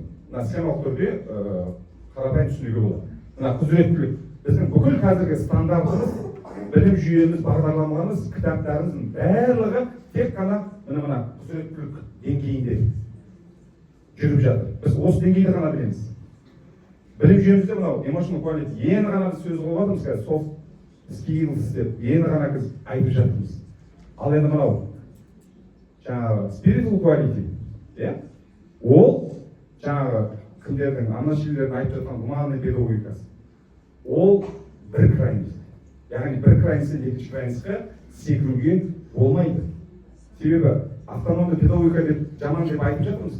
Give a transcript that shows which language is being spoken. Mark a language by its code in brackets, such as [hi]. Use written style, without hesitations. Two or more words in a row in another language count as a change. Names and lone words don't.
[kk] Мына схемалық түрде қарапайым түсінуге болады. Мына құзыреттілік, біздің бүкіл қазіргі стандартымыз, білім жүйеміз, бағдарламаларымыз, кітаптарымыздың барлығы тек қана мына құзыреттілік деңгейінде жүріп жатыр. Біз осы деңгейді ғана білеміз. Білім жүйемізде мынау [en] emotional quality, [kk] енді ғана біз сөз қылып жатырмыз, қазір [en] soft skills [kk] деп, енді ғана біз айтып жатырмыз. Ал енді мынау жаңағы [en] spiritual quality, [kk] ол жаңағы кімдердің, анашилердің айтып жатқан гуманный педагогикасы. Ол бір крайность. Яғни бір крайностьтен екінші крайностьқа секіруге болмайды. Себебі автономды педагогика деп жаман деп айтып жатырмыз.